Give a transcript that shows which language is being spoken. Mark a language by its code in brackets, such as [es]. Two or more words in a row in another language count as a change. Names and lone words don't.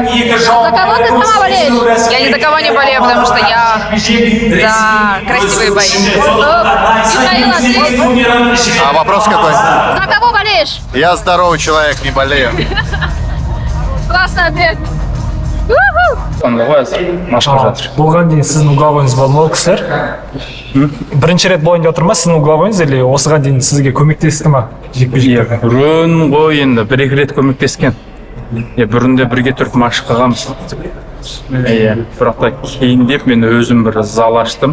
[ru] За кого ты сама болеешь? Я ни за кого не болею, потому что я за красивые бои. Михаил, ответь. А вопрос какой? За кого болеешь? Я здоровый человек, не болею. Классный ответ. [kk] машқа жатыр. Болған дейін сіздің угловойыңыз бар ма, кісілер? Бірінші рет болайын деп отыр ма сіздің угловойыңыз, или осыған дейін сізге көмектесті ма? Бұрын ғой енді бір-екі рет көмектескен. Бұрында бірге тұрып машық қылғанбыз. Бірақ та кейіндеп мен өзім бір зал аштым.